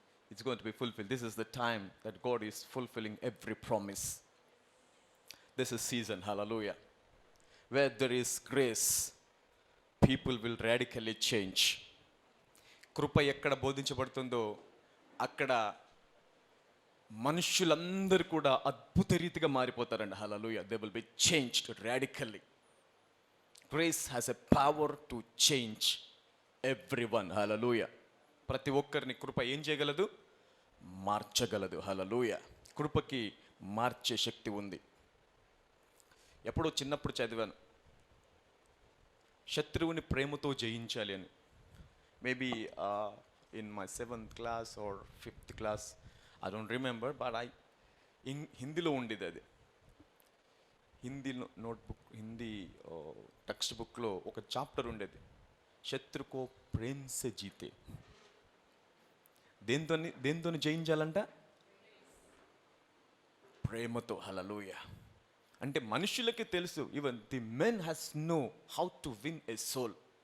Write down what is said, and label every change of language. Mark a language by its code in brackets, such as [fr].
[en] It's going to be fulfilled. This is the time that God is fulfilling every promise. This is season. Hallelujah. Where there is grace, people will radically change. [te] కృప ఎక్కడ బోధించబడుతుందో అక్కడ మనుషులందరూ కూడా అద్భుత రీతిగా మారిపోతారండి. [en] Hallelujah. They will be changed radically. Grace has a power to change everyone. Hallelujah. [te] ప్రతి ఒక్కరిని కృప ఏం చేయగలదు? మార్చగలదు. హల్లెలూయా. కృపకి మార్చే శక్తి ఉంది. ఎప్పుడో చిన్నప్పుడు చదివాను, శత్రువుని ప్రేమతో జయించాలి అని. [en] maybe in my 7th class or 5th class, I don't remember, but [te] హిందీలో ఉండేది అది. హిందీ నోట్బుక్, హిందీ టెక్స్ట్ బుక్లో ఒక చాప్టర్ ఉండేది, [hi] శత్రుకో ప్రేమ్ సే జీతే. [te] దేంతో జయించాలంట? ప్రేమతో. [en] Hallelujah. [te] అంటే మనుషులకి తెలుసు, [en] Even the men has know how to win a soul.